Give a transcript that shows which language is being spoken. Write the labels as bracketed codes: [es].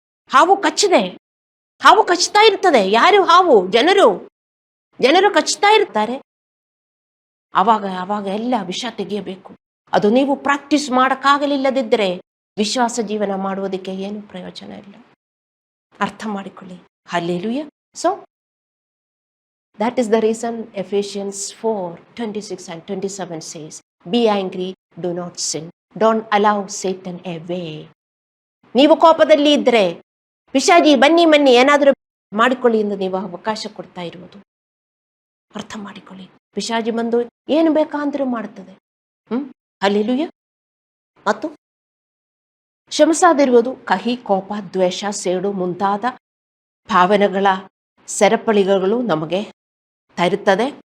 [kn] ಹಾವು ಕಚ್ಚಿದೆ, ಹಾವು ಕಚ್ತಾ ಇರ್ತದೆ. ಯಾರು ಹಾವು? ಜನರು ಕಚ್ತಾ ಇರ್ತಾರೆ. ಆವಾಗ ಎಲ್ಲ ವಿಷ ತೆಗೆಯಬೇಕು. ಅದು ನೀವು ಪ್ರಾಕ್ಟೀಸ್ ಮಾಡೋಕ್ಕಾಗಲಿಲ್ಲದಿದ್ದರೆ ವಿಶ್ವಾಸ ಜೀವನ ಮಾಡುವುದಕ್ಕೆ ಏನು ಪ್ರಯೋಜನ ಇಲ್ಲ. ಅರ್ಥ ಮಾಡಿಕೊಳ್ಳಿ. Hallelujah. [en] So that is the reason Ephesians 4:26 and 27 says, be angry, do not sin, don't allow Satan away. [kn] ನೀವು ಕೋಪದಲ್ಲಿ ಇದ್ರೆ ಪಿಶಾಚಿ ಬನ್ನಿ ಏನಾದರೂ ಮಾಡಿಕೊಳ್ಳಿ ಎಂದು ನೀವು ಅವಕಾಶ ಕೊಡ್ತಾ ಇರುವುದು. ಅರ್ಥ ಮಾಡಿಕೊಳ್ಳಿ. ಪಿಶಾಚಿ ಬಂದು ಏನು ಬೇಕಾಂದ್ರೂ ಮಾಡುತ್ತದೆ. ಹಲ್ಲೆಲೂಯಾ. ಮತ್ತು ಕ್ಷಮಿಸದಿರುವುದು ಕಹಿ, ಕೋಪ, ದ್ವೇಷ, ಸೇಡು ಮುಂತಾದ ಭಾವನೆಗಳ ಸರಪಳಿಗಳು ನಮಗೆ ತರುತ್ತದೆ.